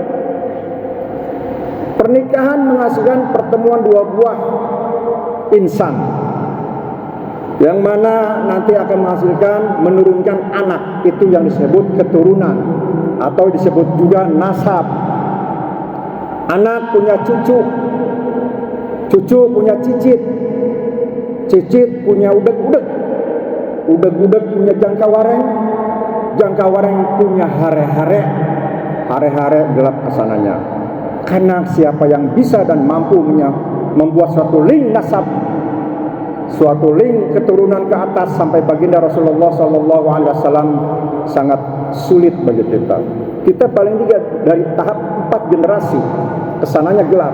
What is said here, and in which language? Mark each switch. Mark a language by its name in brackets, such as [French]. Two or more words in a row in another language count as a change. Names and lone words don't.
[Indonesian] Pernikahan menghasilkan pertemuan dua buah insan, yang mana nanti akan menghasilkan, menurunkan anak. Itu yang disebut keturunan atau disebut juga nasab. Anak punya cucu, cucu punya cicit, cicit punya udeg-udeg, udeg-udeg punya jangkawareng, jangkawareng punya hare-hare, hare-hare gelap kesananya. Karena siapa yang bisa dan mampu membuat suatu link nasab, suatu link keturunan ke atas sampai baginda Rasulullah [Arabic] صلى الله عليه وسلم, [Indonesian] sangat sulit bagi kita. Kita paling tidak dari tahap 4 generasi kesananya gelap.